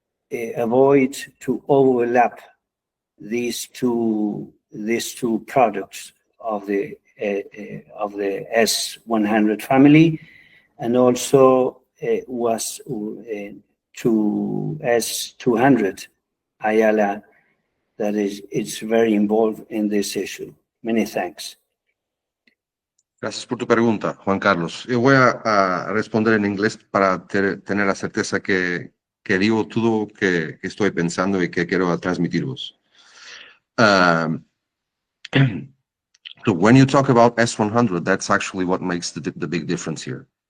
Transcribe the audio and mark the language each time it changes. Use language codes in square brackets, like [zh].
[en] avoid to overlap these two products of the S-100 family, and also was to S-200 Ayala, that it's very involved in this issue. Many thanks. [es] Gracias por tu pregunta, Juan Carlos. Yo voy a responder en inglés para tener la certeza que digo todo que estoy pensando y que quiero transmitiros. [en] So when you talk about S-100, that's actually what makes the big difference here.